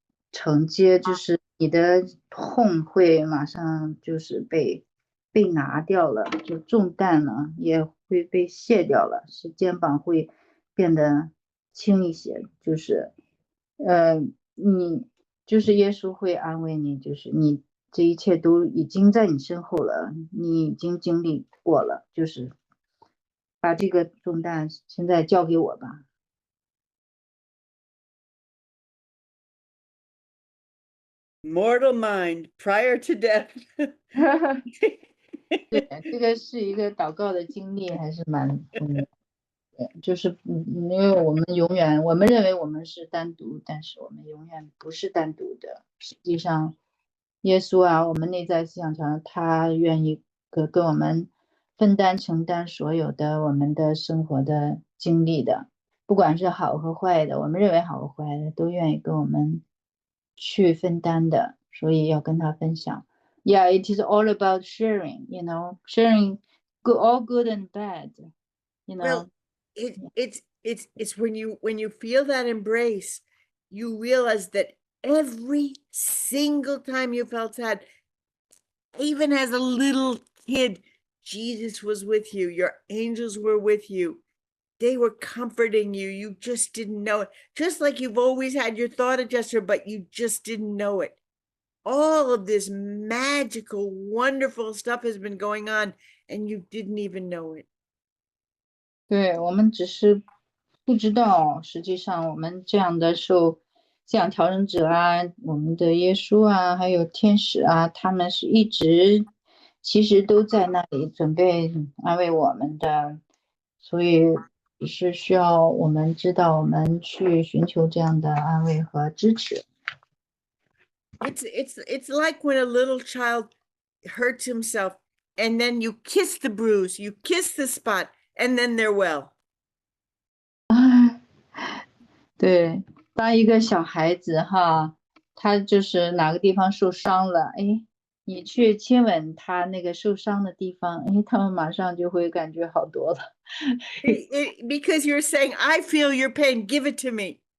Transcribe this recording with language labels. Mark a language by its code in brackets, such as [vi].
[zh] 承接，就是你的痛会马上就是被拿掉了，就重担呢也会被卸掉了，是肩膀会变得轻一些，就是你就是耶稣会安慰你，就是你这一切都已经在你身后了，你已经经历过了，就是把这个重担现在交给我吧。 [en] Mortal mind prior to death. [zh] 对，这个是一个祷告的经历，还是蛮重要的。就是因为我们认为我们是单独，但是我们永远不是单独的。实际上，耶稣啊，我们内在思想上，他愿意跟我们分担承担所有的我们的生活的经历的，不管是好和坏的，我们认为好和坏的，都愿意跟我们去分担的，所以要跟他分享。 [en] Yeah, it is all about sharing, sharing all good and bad, Well, it's when you feel that embrace, you realize that every single time you felt sad, even as a little kid, Jesus was with you. Your angels were with you. They were comforting you. You just didn't know it. Just like you've always had your thought adjuster, but you just didn't know it. All of this magical, wonderful stuff has been going on, and you didn't even know it. [zh] 对，我们只是不知道，实际上我们这样的像调整者啊，我们的耶稣啊，还有天使啊，他们是一直其实都在那里准备安慰我们的，所以是需要我们知道，我们去寻求这样的安慰和支持。 [en] It's like when a little child hurts himself, and then you kiss the bruise, you kiss the spot, and then they're well. [zh] 对，当一个小孩子哈，他就是哪个地方受伤了，哎，你去亲吻他那个受伤的地方，哎，他们马上就会感觉好多了。 [en] Because you're saying, I feel your pain, give it to me.